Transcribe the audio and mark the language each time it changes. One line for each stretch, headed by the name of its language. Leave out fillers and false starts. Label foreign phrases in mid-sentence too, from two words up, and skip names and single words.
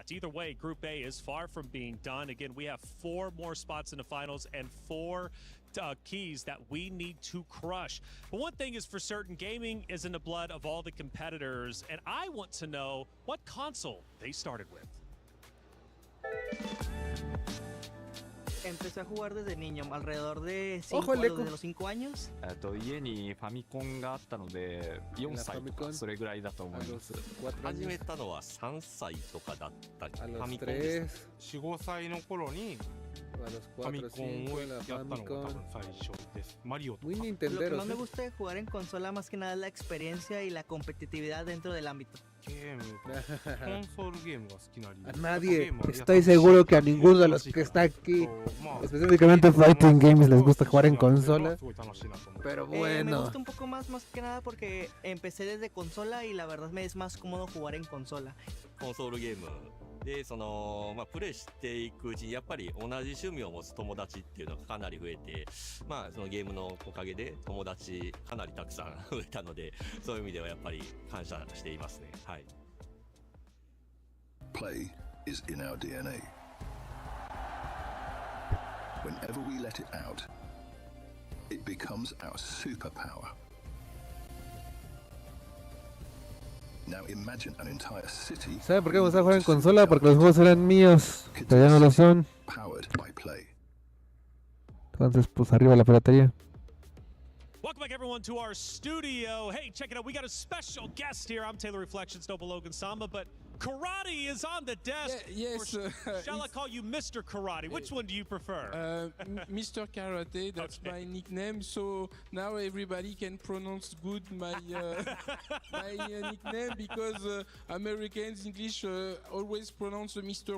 English: Either way, Group A is far from being done. Again, we have 4 more spots in the finals and 4 keys that we need to crush. But one thing is for certain, gaming is in the blood of all the competitors, and I want to know what console they started with.
Spanish: Empecé a jugar desde niño, alrededor de 5 años.
Japanese: 家にファミコンがあったので4歳とかそれぐらいだと思います。始めたのは3歳とかだったファミコンです。4、5歳の頃にファミコンをやったのが多分最初です。マリオとか。
Spanish: Lo que más me gusta de jugar en consola más que nada es la experiencia y la competitividad dentro del ámbito. A nadie, estoy seguro que a ninguno de los que está aquí, específicamente
English: Fighting Games,
Spanish: les gusta jugar en consola. Pero bueno. Me gusta un poco más que nada porque empecé desde consola y la verdad me es más cómodo jugar en consola.
Japanese: コンソールゲームでプレイしていくうちにやっぱり同じ趣味を持つ友達っていうのがかなり増えて、そのゲームのおかげで友達かなりたくさん増えたので、そういう意味ではやっぱり感謝していますね。はい。
English: Play is in our DNA. Whenever we let it out, it becomes our superpower. Now imagine an entire city.
Spanish: ¿Sabe por qué me gusta jugar en consola? Porque los juegos eran míos, pero ya no lo son.
English: Powered by Play.
Spanish: Entonces, pues arriba la piratería.
English: Welcome back, everyone, to our studio. Hey, check it out. We got a special guest here. I'm Taylor Reflections, Noble Logan Samba, but Karate is on the desk. Yes. Shall I call you Mr. Karate? Which one do you prefer? Mr. Karate, that's my nickname. So now everybody can pronounce good my nickname because Americans, English always pronounce Mr.